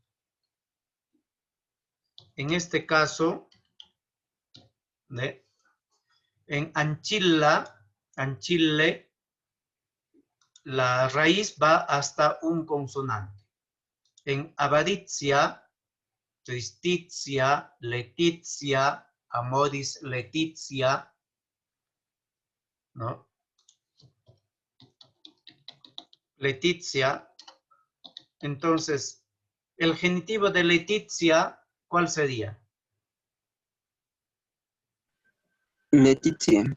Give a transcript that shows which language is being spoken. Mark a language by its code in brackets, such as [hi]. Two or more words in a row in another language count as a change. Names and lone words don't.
[es] En este caso, en Anchille, la raíz va hasta un consonante. En avaricia, [la] tristitia, letitia, amoris letitia, [es] ¿no? Letitia. Entonces, el genitivo de letitia, ¿cuál sería? Leticia.